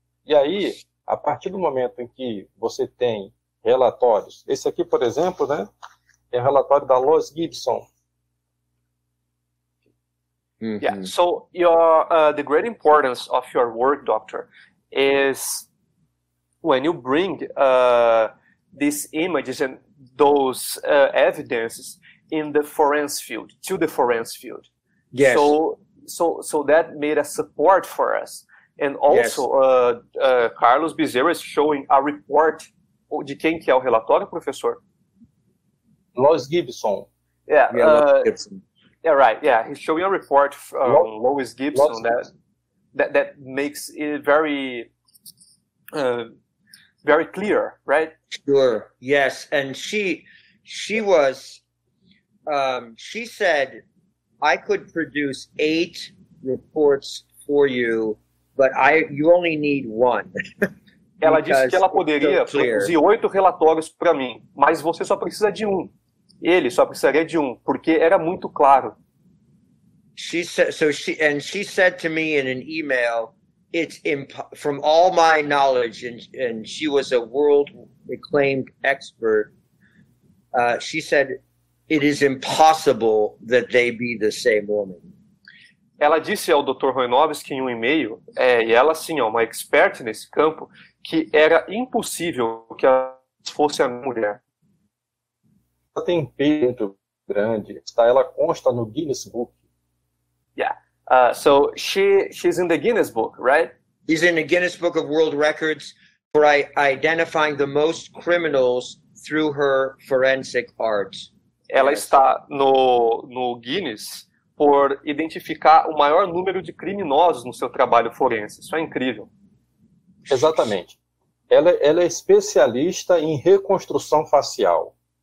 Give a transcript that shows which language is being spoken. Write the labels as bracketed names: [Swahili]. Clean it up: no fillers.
[Portuguese] E aí, a partir do momento em que você tem relatórios, esse aqui, por exemplo, né, é o relatório da Lois Gibson. Mm-hmm. [English] Yeah. So the great importance of your work, doctor, is when you bring these images and those evidences in the forensic field, to the forensic field. Yes. So that made a support for us. And also, yes. Carlos Bezerra is showing a report. [Portuguese] De quem que é o relatório, professor? [English] Lois Gibson. Yeah. Lois Gibson. Yeah, right. Yeah, he's showing a report from Lois Gibson that makes it very clear, right? Sure. Yes, and she was. She said, "I could produce 8 reports for you, but you only need 1." [Portuguese] Ela disse que ela poderia produzir 8 relatórios para mim, mas você só precisa de 1. Ele só precisaria de 1, porque era muito claro. [English] She said she said to me in an email, "It's from all my knowledge," and she was a world acclaimed expert. She said, "It is impossible that they be the same woman." [Portuguese] Ela disse ao Dr. Chojnowski em um e-mail, e ela sim é uma expert nesse campo, que era impossível que ela fosse a mulher. Ela tem um peso muito grande, tá? Ela consta no Guinness Book. [English] Yeah. So she's in the Guinness Book, right? She's in the Guinness Book of World Records for identifying the most criminals through her forensic art. [Portuguese] Ela está no Guinness por identificar o maior número de criminosos no seu trabalho forense. Isso é incrível. Exatamente. Ela é especialista em reconstrução facial.